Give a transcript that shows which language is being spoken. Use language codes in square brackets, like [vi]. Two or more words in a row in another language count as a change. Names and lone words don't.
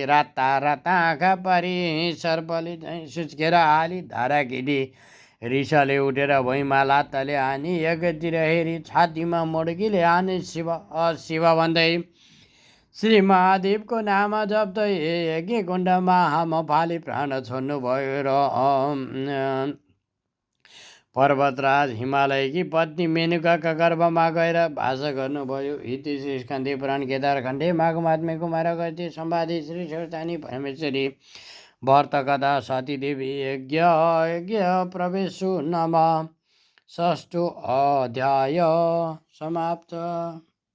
[ne] राता आँखा पारी सर्पले सुस्केर हाली धारा किडी रिसले उठेर भुइँमा लात्ताले हानी यज्ञतिर हेरी छातीमा मुड्कीले हाने शिव भन्दै श्री महादेवको नाम जप्दै यज्ञ कुण्डमा हाम फाली प्राण छोड्नुभयो र पर्वतराज हिमालयकी पत्नी मेनुकाका गर्भमा गएर वास गर्नुभयो। [sa] इति श्री स्कन्धे पुराण केदार खण्डे माघमात्म्य कुमार गते सम्वादे श्री सरस्वती परमेश्वरी व्रत कथा सतीदेवी यज्ञ प्रवेशो नम षष्ठो अध्याय समाप्त।